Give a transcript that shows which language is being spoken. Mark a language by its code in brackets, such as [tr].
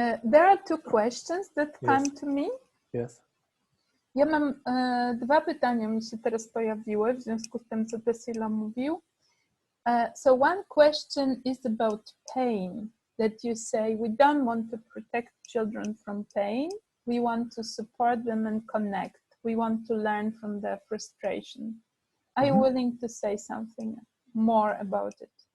[en] There are 2 questions that come to me. Yes. [pl] Ja mam 2 pytania, mi się teraz pojawiły w związku z tym, co Tassilo mówił. [en] So one question is about pain, that you say we don't want to protect children from pain. We want to support them and connect. We want to learn from their frustration. Are you willing to say something more about it?